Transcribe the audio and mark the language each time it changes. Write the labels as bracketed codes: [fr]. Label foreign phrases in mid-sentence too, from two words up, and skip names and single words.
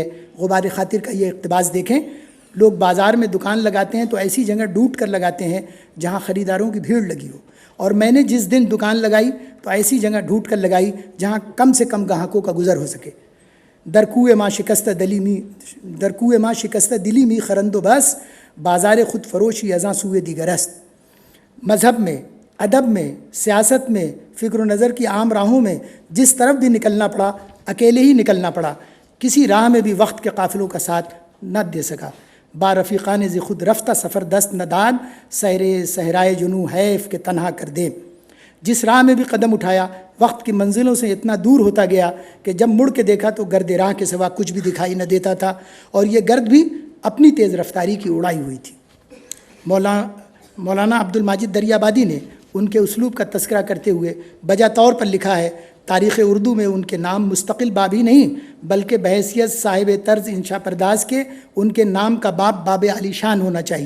[ur] غبار خاطر کا یہ اقتباس دیکھیں، لوگ بازار میں دکان لگاتے ہیں تو ایسی جگہ ڈھونڈ کر لگاتے ہیں جہاں خریداروں کی بھیڑ لگی ہو، اور میں نے جس دن دکان لگائی تو ایسی جگہ ڈھونڈ کر لگائی جہاں کم سے کم گاہکوں کا گزر ہو سکے۔ [fa] درکوئے ماں شکستہ دلی می خرند و بس، بازار خود فروشی ازاں سوئے دیگر است۔ [ur] مذہب میں، ادب میں، سیاست میں، فکر و نظر کی عام راہوں میں جس طرف بھی نکلنا پڑا اکیلے ہی نکلنا پڑا، کسی راہ میں بھی وقت کے قافلوں کا ساتھ نہ دے سکا۔ [fa] با رفیقان ز خود رفتہ سفر دست نداد، صحرائے جنوں حیف کہ تنہا کر دے۔ [ur] جس راہ میں بھی قدم اٹھایا وقت کی منزلوں سے اتنا دور ہوتا گیا کہ جب مڑ کے دیکھا تو گرد راہ کے سوا کچھ بھی دکھائی نہ دیتا تھا، اور یہ گرد بھی اپنی تیز رفتاری کی اڑائی ہوئی تھی۔ مولانا عبد الماجد دریابادی نے ان کے اسلوب کا تذکرہ کرتے ہوئے بجا طور پر لکھا ہے، تاریخ اردو میں ان کے نام مستقل باب ہی نہیں بلکہ بحیثیت صاحب طرز انشاء پرداز کے ان کے نام کا باب علی شان ہونا چاہیے۔